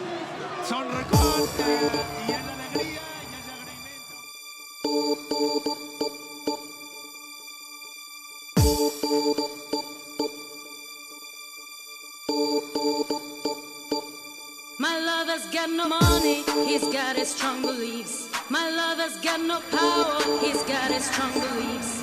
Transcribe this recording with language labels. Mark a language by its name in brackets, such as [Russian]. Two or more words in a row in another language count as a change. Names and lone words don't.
[Catalan] Son records i és alegria i és agraïment. [English] My lover's got no money, he's got his strong beliefs. My lover's got no power, he's got his strong beliefs.